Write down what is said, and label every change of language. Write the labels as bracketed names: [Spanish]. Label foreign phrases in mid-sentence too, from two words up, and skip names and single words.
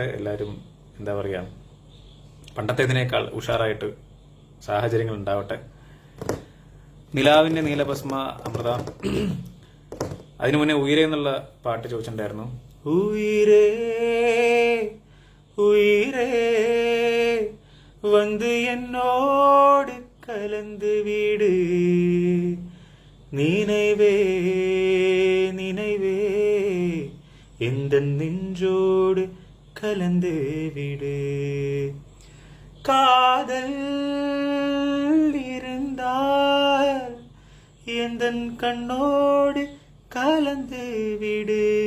[Malayalam] എല്ലാവരും എന്താ പറയുക പണ്ടത്തേതിനേക്കാൾ ഉഷാറായിട്ട് സാഹചര്യങ്ങൾ ഉണ്ടാവട്ടെ. നിലാവിന്റെ നീലഭസ്മ അമൃത. അതിനു മുന്നേ ഉയരെ എന്നുള്ള പാട്ട് ചോദിച്ചിട്ടുണ്ടായിരുന്നു. [Tamil] உயரே உயரே வந்து என்னோடு கலந்து விடு நினைவே நினைவே எந்த நெஞ்சோடு கலந்து விடு காதல் இருந்தால் எந்த கண்ணோடு கலந்து விடு